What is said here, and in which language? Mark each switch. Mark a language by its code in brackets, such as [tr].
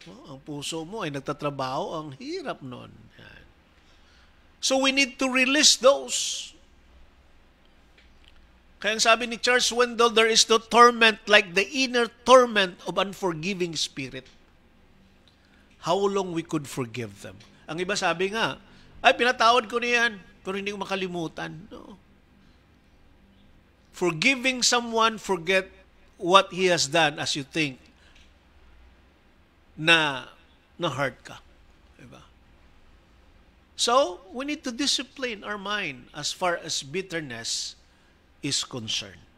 [tl] Ang puso mo ay nagtatrabaho, ang hirap nun. Yan. [en] So we need to release those. [tl] Kaya sabi ni [en] Charles Wendell, there is no torment like the inner torment of unforgiving spirit. How long we could forgive them. [tl] Ang iba sabi nga, ay pinatawad ko niyan, pero hindi ko makalimutan. [en] No. Forgiving someone, forget what he has done as you think na hurt [tl] ka. Diba? [en] So, we need to discipline our mind as far as bitterness is concerned.